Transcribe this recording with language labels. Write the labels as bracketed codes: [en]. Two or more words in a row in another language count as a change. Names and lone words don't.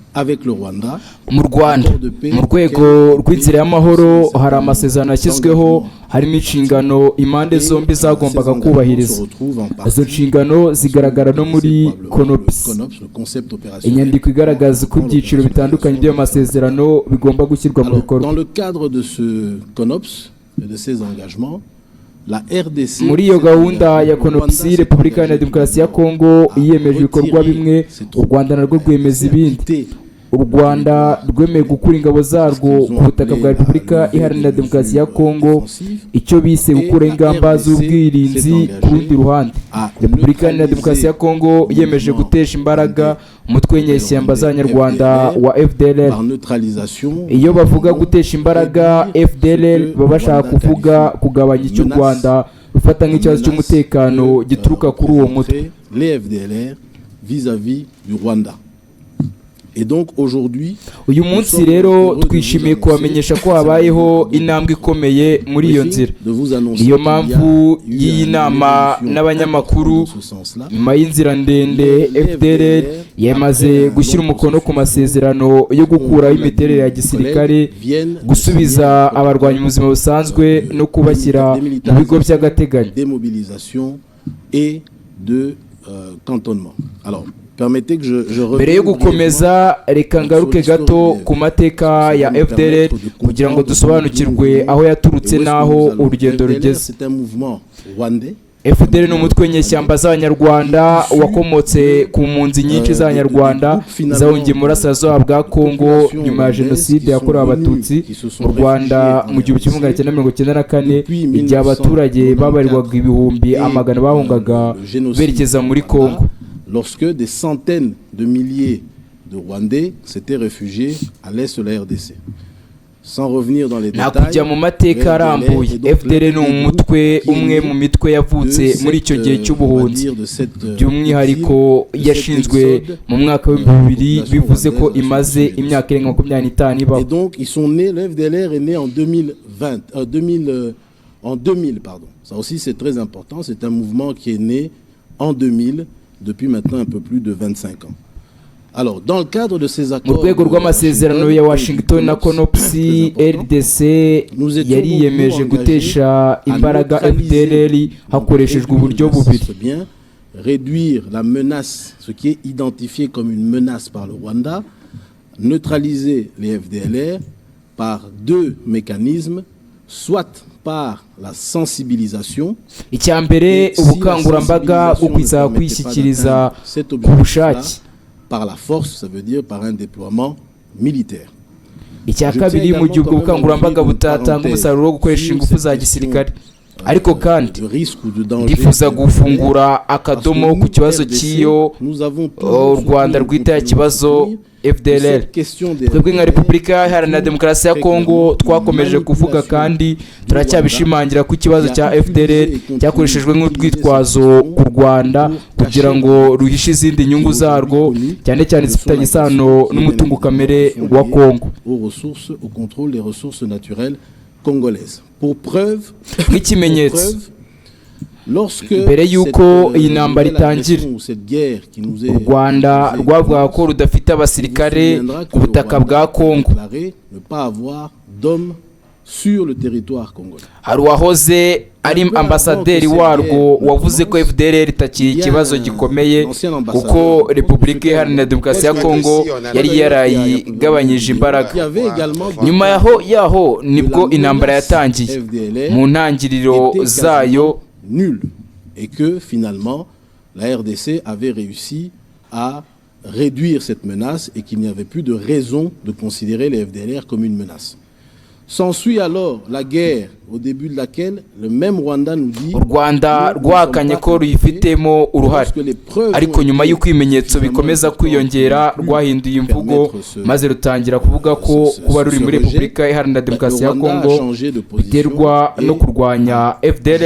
[fr] avec le Rwanda. [rw] Mu Rwanda mu rwego rw'inzira y'amahoro hari amasezerano yashyizweho harimo inshingano impande zombi zagombaga kubahiriza. Izo nshingano zigaragara no muri CONOPS, inyandiko igaragaza uko ibyiciro bitandukanye by'amasezerano bigomba gushyirwa mu bikorwa. [fr] Dans le cadre de ce CONOPS et de ces engagements, la RDC, [rw] muri iyo gahunda ya CONOPS, Repubulika Iharanira Demokarasi ya Kongo yiyemeje ibikorwa bimwe, u Rwanda narwo rwemeza ibindi. U Rwanda rwemeye gukura ingabo zarwo ku butaka bwa Repubulika Iharanira Demokarasi ya Kongo, icyo bise gukura ingamba z'ubwirinzi. Ku rundi ruhande, Repubulika Iharanira Demokarasi ya Kongo yemeje gutesha imbaraga umutwe w'inyeshyamba z'Abanyarwanda wa FDLR. Iyo bavuga gutesha imbaraga FDLR baba bashaka kuvuga kugabanya icyo u Rwanda rufata nk'ikibazo cy'umutekano gituruka kuri uwo mutwe. [fr] Les FDLR vis-à-vis du Rwanda. Et donc aujourd'hui, [rw] uyu munsi rero twishimiye kubamenyesha ko habayeho intambwe ikomeye muri iyo nzira. Niyo mpamvu y'iyi nama n'abanyamakuru, nyuma y'inzira ndende FDLR yamaze gushyira umukono ku masezerano yo gukuraho imiterere ya gisirikare, gusubiza abarwanyi mu buzima busanzwe no kubashyira mu bigo by'agateganyo. [fr] Démobilisation et de cantonnement. Alors, [rw] mbere yo gukomeza reka ngaruke gato ku mateka ya FDLR kugira ngo dusobanukirwe aho yaturutse n'aho urugendo rugeze. FDLR ni umutwe w'inyeshyamba z'Abanyarwanda wakomotse ku mpunzi nyinshi z'Abanyarwanda zahungiye mu burasirazuba bwa Kongo nyuma ya Jenoside yakorewe Abatutsi mu Rwanda mu 1994, igihe abaturage babarirwaga ibihumbi amagana bahungaga berekeza muri Kongo. [fr] Lorsque des centaines de milliers de Rwandais s'étaient réfugiés à l'est de la RDC. Sans revenir dans les détails, [rw] nakujya mu mateka arambuye, FDLR ni umutwe umwe mu mitwe yavutse muri icyo gihe cy'ubuhunzi, by'umwihariko yashinzwe mu mwaka wa 2000, bivuze ko imaze imyaka irenga 25 ibaho. [fr] Et donc ils sont nés, le FDLR est né en 2000 pardon. Ça aussi c'est très important, c'est un mouvement qui est né en 2000. Depuis maintenant un peu plus de 25 ans. Alors, dans le cadre de ces accords, [rw] mu rwego rw'amasezerano ya Washington na CONOPS, RDC yari yemeje gutesha imbaraga FDLR hakoreshejwe uburyo bubiri. [fr] Réduire la menace, ce qui est identifié comme une menace par le Rwanda, neutraliser les FDLR par deux mécanismes, soit par la sensibilisation, [rw] icyambere ubukangurambaga bwo kwiza kwishyikiriza ku bushake, [fr] par la force, ça veut dire par un déploiement militaire. [rw] Icya kabiri mu gihe ubwo bukangurambaga butatanga umusaruro wo gukoresha ingufu za gisirikare. Ariko kandi ndifuza gufungura akadomo ku kibazo cy'iyo u Rwanda rwita ikibazo FDLR. Twebwe nka Repubulika Iharanira Demokarasi ya Kongo twakomeje kuvuga kandi turacyabishimangira ko ikibazo cya FDLR cyakoreshejwe nk'urwitwazo ku Rwanda kugira ngo ruhishe izindi nyungu zarwo, cyane cyane zifitanye isano n'umutungo kamere wa Kongo. [fr] Au contrôle des ressources naturelles congolaises. Pour preuve, [rw] nk'ikimenyetso, mbere y'uko iyi ntambara itangira, u Rwanda rwavuga ko rudafite abasirikare ku butaka bwa Kongo. Hari uwahoze ari ambasaderi warwo wavuze ko FDLR itakiri ikibazo gikomeye kuko Repubulika Iharanira Demokarasi ya Kongo yari yarayigabanyije imbaraga. Nyuma yaho nibwo intambara yatangiye mu ntangiriro zayo, [fr] nul, et que finalement la RDC avait réussi à réduire cette menace et qu'il n'y avait plus de raison de considérer les FDLR comme une menace. S'ensuit alors la guerre au début de laquelle le même Rwanda nous dit [rw] u Rwanda rwahakanye ko ruyifitemo uruhare, ariko nyuma y'uko ibimenyetso bikomeza kwiyongera rwahinduye imvugo maze rutangira kuvuga ko kuba ruri muri Repubulika Iharanira Demokarasi ya Kongo biterwa no kurwanya FDLR.